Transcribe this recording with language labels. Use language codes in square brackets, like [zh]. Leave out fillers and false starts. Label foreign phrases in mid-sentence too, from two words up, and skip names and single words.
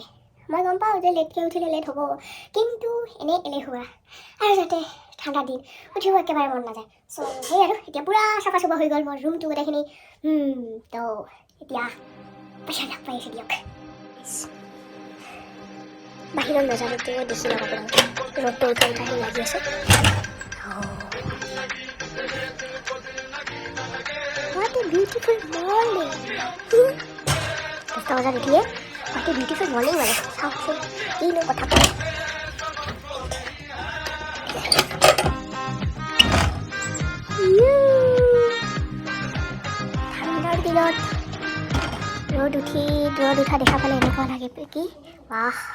[as] মই গম পাওঁ যে লেটকৈ উঠিলে লেট হ'ব, কিন্তু এনেই এলেহুৱা আৰু যাতে ঠাণ্ডা দিন উঠিব একেবাৰে মন নাযায়। সেই আৰু এতিয়া পূৰা চাফা চুফা হৈ গ'ল মোৰ ৰুমটো গোটেইখিনি। তো এতিয়া পইচা লাভ পাই আছোঁ দিয়ক। বাহিৰৰ নজাৰতে দেখি লওক আপোনালোকে, ৰ'দটো উঠাই লাগি আছে। [en] What a beautiful morning! [as] 10টা বজাত উঠিয়ে [en] what a beautiful morning [as] মানে চাওকচোন কিনো কথা কয়। ঠাণ্ডাৰ দিনত ৰ'দ উঠা দেখা পালে এনেকুৱা লাগে কি বাহ।